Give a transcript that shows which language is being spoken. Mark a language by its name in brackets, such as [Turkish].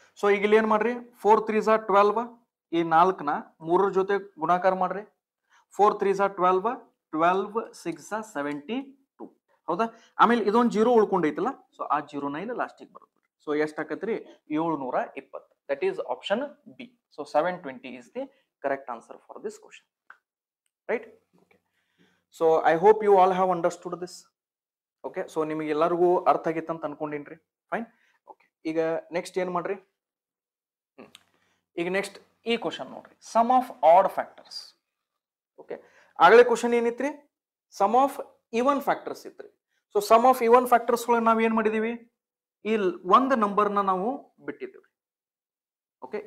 [Kannada] So ಈಗ ಇಲ್ಲಿ ಏನ್ ಮಾಡ್ರಿ, 4 3 ಝಾ 12, ಈ 4ನ 3 ಜೊತೆ ಗುಣಾಕಾರ ಮಾಡ್ರಿ. 4 3 ಝಾ 12, 12 6 ಝಾ 72. ಹೌದಾ? ಆಮೇಲೆ ಇದೊಂದು 0 ಉಳ್ಕೊಂಡೈತಲ್ಲ, ಸೊ ಆ 0ನ ಇಲ್ಲಿ ಲಾಸ್ಟಿಗೆ ಬರುತ್ತೆ. So ಎಷ್ಟಾಕತ್ರಿ? 720. [English] That is option B. ಸೊ 720 is the correct answer for this question. Right? Okay. So I hope you all have understood this. Okay. [Kannada] So ನಿಮಗೆ ಎಲ್ಲರಿಗೂ ಅರ್ಥ ಆಗಿತ್ತು ಅಂತ ಅನ್ಕೊಂಡಿನ್ರಿ. ಫೈನ್. ಓಕೆ. ಈಗ ನೆಕ್ಸ್ಟ್ ಏನ್ ಮಾಡ್ರಿ, ಈಗ ನೆಕ್ಸ್ಟ್ ಈ ಕ್ವಶನ್ ನೋಡ್ರಿ, some of add factors. Okay. ಆಗಲೇ question ಏನಿತ್ರಿ, some of even factors ಇತ್ರಿ. So some of even factors ನಾವ್ ಏನ್ ಮಾಡಿದೀವಿ, ಈ ಒಂದು ನಂಬರ್ನ ನಾವು ಬಿಟ್ಟಿದ್ದೇವೆ. ಓಕೆ.